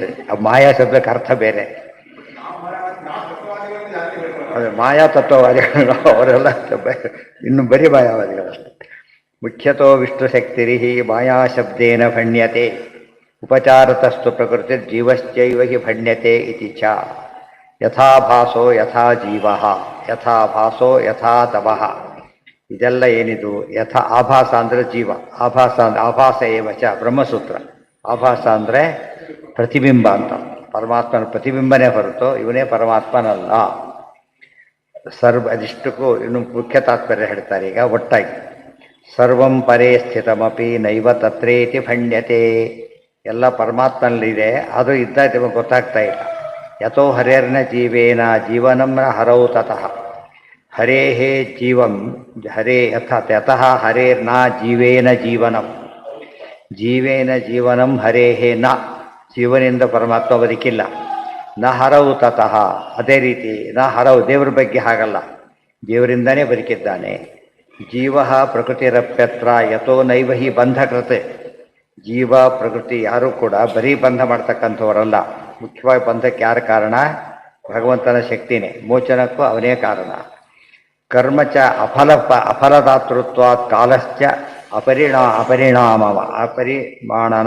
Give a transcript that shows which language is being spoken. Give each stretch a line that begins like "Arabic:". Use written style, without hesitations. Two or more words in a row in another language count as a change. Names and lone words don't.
Kannada: ಆ ಮಾಯಾ ಶಬ್ದಕ್ಕೆ ಅರ್ಥ ಬೇರೆ. ಅದು ಮಾಯಾ ತತ್ವವಾದಿಗಳು ಅವರೆಲ್ಲ ಇನ್ನು ಬರೀ ಮಾಯಾವಾದಿಗಳಷ್ಟೇ.
Sanskrit: ಮುಖ್ಯತೋ ವಿಷ್ಣುಶಕ್ತಿರಿಹಿ ಮಾಯಾಶಬ್ದೇನ ಭಣ್ಯತೆ ಉಪಚಾರತಸ್ತು ಪ್ರಕೃತಿ ಜೀವಶ್ಚೈವ ಹಿ ಭಣ್ಯತೆ ಇತಿ ಚ. ಯಥಾ ಭಾಸೋ ಯಥಾ ಜೀವ ಯಥಾ ಭಾಸೋ ಯಥಾ ತಮಃ.
Kannada: ಇದೆಲ್ಲ ಏನಿದು?
Sanskrit: ಯಥಾ ಆಭಾಸ
Kannada: ಅಂದರೆ ಜೀವ, ಆಭಾಸ ಅಂದರೆ
Sanskrit: ಆಭಾಸ ಏವ ಚ
Kannada: ಬ್ರಹ್ಮಸೂತ್ರ. ಆಭಾಸ ಅಂದರೆ ಪ್ರತಿಬಿಂಬ ಅಂತ. ಪರಮಾತ್ಮನ ಪ್ರತಿಬಿಂಬನೇ ಹೊರತು ಇವನೇ ಪರಮಾತ್ಮನಲ್ಲ. ಅದಿಷ್ಟಕ್ಕೂ ಇನ್ನು ಮುಖ್ಯ ತಾತ್ಪರ್ಯ ಹೇಳ್ತಾರೆ. ಈಗ ಒಟ್ಟಾಗಿ
Sanskrit: ಸರ್ವಂ ಪರೇ ಸ್ಥಿತಮಪಿ ನೈವ ತತ್ರೇತಿ ಭಣ್ಯತೆ.
Kannada: ಎಲ್ಲ ಪರಮಾತ್ಮನಲ್ಲಿದೆ, ಅದು ಇದ್ದ ಗೊತ್ತಾಗ್ತಾ ಇಲ್ಲ.
Sanskrit: ಯಥೋ ಹರೇರ್ನ ಜೀವೇನ ಜೀವನಂ ನ ಹರೌ ತತಃ ಹರೇ ಜೀವಂ ಹರೇ ಯತಃ ಹರೇರ್ನ ಜೀವೇನ ಜೀವನಂ ಜೀವೇನ ಜೀವನಂ ಹರೇ ನ.
Kannada: ಜೀವನಿಂದ ಪರಮಾತ್ಮ ಬದುಕಿಲ್ಲ.
Sanskrit: ನ ಹರೌ ತತಃ,
Kannada: ಅದೇ ರೀತಿ
Sanskrit: ನ ಹರೌ
Kannada: ದೇವರ ಬಗ್ಗೆ ಹಾಗಲ್ಲ, ದೇವರಿಂದನೇ ಬದುಕಿದ್ದಾನೆ.
Sanskrit: ಜೀವ ಪ್ರಕೃತಿರಪ್ಯತ್ರ ಯಥೋ ನೈವ ಹಿ ಬಂಧಕೃತೆ.
Kannada: ಜೀವ ಪ್ರಕೃತಿ ಯಾರೂ ಕೂಡ ಬರೀ ಬಂಧ ಮಾಡ್ತಕ್ಕಂಥವರಲ್ಲ. ಮುಖ್ಯವಾಗಿ ಬಂಧಕ್ಕೆ ಯಾರ ಕಾರಣ? ಭಗವಂತನ ಶಕ್ತಿನೇ. ಮೋಚನಕ್ಕೂ ಅವನೇ ಕಾರಣ.
Sanskrit: ಕರ್ಮ ಚ ಅಫಲದಾತೃತ್ವಾತ್ ಕಾಲಶ್ಚ ಅಪರಿಮಾಣನ.